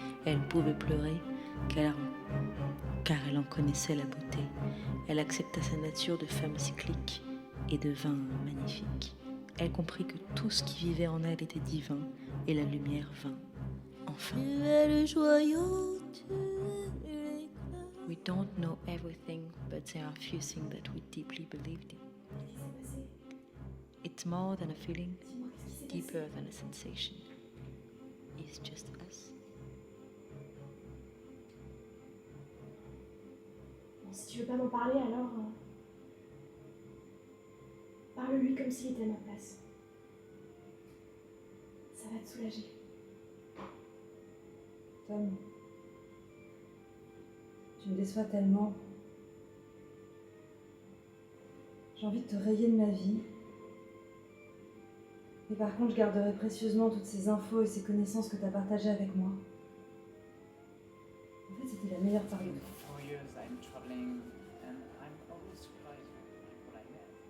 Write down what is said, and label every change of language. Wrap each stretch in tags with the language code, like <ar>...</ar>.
<fr>Elle pouvait pleurer, car elle en connaissait la beauté. Elle accepta sa nature de femme cyclique et devint magnifique. Elle comprit que tout ce qui vivait en elle était divin, et la lumière vint. Enfin. Tu es le joyau, tu es l'éclat.</fr> <en>We don't know everything, but there are few things that we deeply believed in. It's more than a feeling, deeper than a sensation. It's just us.</en> <fr>Bon, si tu veux pas m'en parler, alors... parle-lui comme s'il était à ma place. Ça va te soulager. Tom, tu me déçois tellement. J'ai envie de te rayer de ma vie. Mais par contre, je garderai précieusement toutes ces infos et ces connaissances que tu as partagées avec moi. En fait, c'était la meilleure part de toi.</fr> <en>For years I'm traveling and I'm always surprised by what I met.</en>